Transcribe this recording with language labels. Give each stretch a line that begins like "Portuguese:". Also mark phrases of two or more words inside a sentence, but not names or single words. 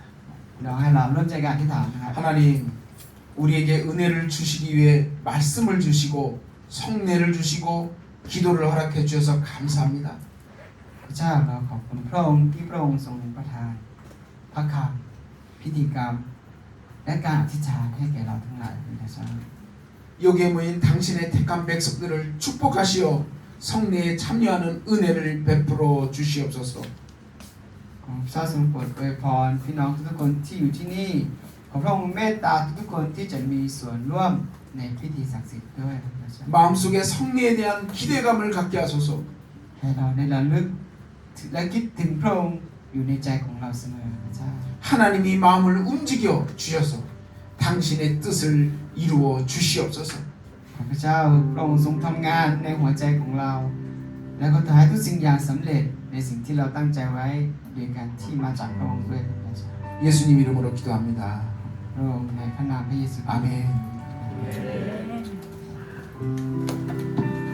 Thai: เราให้เราร่วมใจกันที่ฐานนะครับ
Korean: 하나님, 우리에게 은혜를 주시기 위해 말씀을 주시고 성례를 주시고 기도를 허락해 주셔서 감사합니다.
Thai: พระเจ้าเราขอบคุณพระองค์ที่พระองค์ทรงประทานพระคำพิธีกรรม และการอธิษฐานให้แก่เราทั้งหลายเป็นพระเจ้า
Korean: 여기에 모인 당신의 택한 백성들을 축복하시어 성례에 참여하는 은혜를 베풀어 주시옵소서.
Thai: ขอพระเจ้าทรงโปรดอวยพรพี่น้องทุกคนที่อยู่ที่นี่ขอพระองค์เมตตาทุกคนที่จะมีส่วนร่วมในพิธีศักดิ์สิทธิ์ด้วยพระเจ้า
Korean: 마음속에 성례에 대한 기대감을 갖게 하소서.
Thai: ให้เราได้ระลึกและคิดถึงพระองค์อยู่ในใจของเราเสมอพระเจ้า
Korean: 하나님이 마음을 움직여 주셔서 당신의 뜻을 이루어 주시옵소서.
Thai: ขอพระเจ้าพระองค์ทรงทำงานในหัวใจของเรา และก็ทำให้ทุกสิ่งอย่างสำเร็จในสิ่งที่เราตั้งใจไว้โดยการที่มาจากพระองค์ด้วยพระเจ้า
Korean: 예수님 이름으로 기도합니다.
Thai: พระองค์ในพระนามพระเยซูคริสต์
Korean: 아멘. เ